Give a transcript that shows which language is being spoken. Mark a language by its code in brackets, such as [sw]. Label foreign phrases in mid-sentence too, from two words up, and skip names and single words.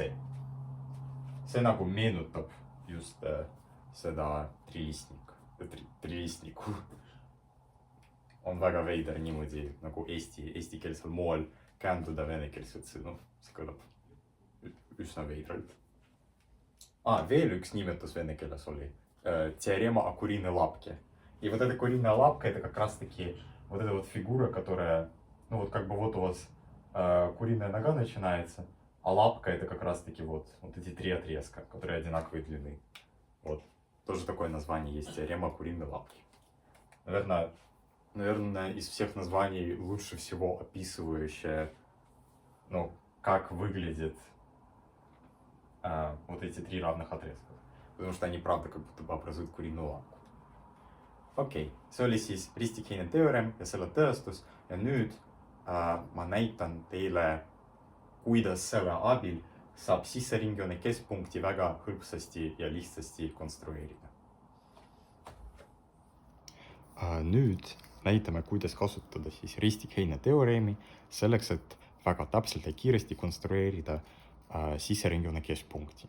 [et] See nagu meenutab just seda trilistnikku. On väga veider niimoodi nagu eestikeelsel moel käänduda venekeelset sõnu. See kõlab üsna veidralt. Veel üks nimetus vene keeles oli [ru] теорема о куриной лапке. И вот эта куриная лапка, это как раз таки вот эта вот фигура, которая, ну вот как бы вот у вас куриная нога начинается, а лапка это как раз таки вот эти три отрезка, которые одинаковой длины. Вот. Тоже такое название есть, теорема о куриной лапке. Наверное, из всех названий лучше всего описывающее, как выглядят вот эти три равных отрезка. Потому что они правда как будто бы образуют куриную лапку. [et] Okei, see oli siis Risti-Heine teorem ja selle tõestus ja nüüd ma näitan teile, kuidas selle abil saab sisseringjoone keskpunkti väga hõlpsasti ja lihtsasti konstrueerida. Nüüd näitame, kuidas kasutada siis Risti-Heine teoreemi selleks, et väga täpselt ja kiiresti konstrueerida sisseringjoone keskpunkti.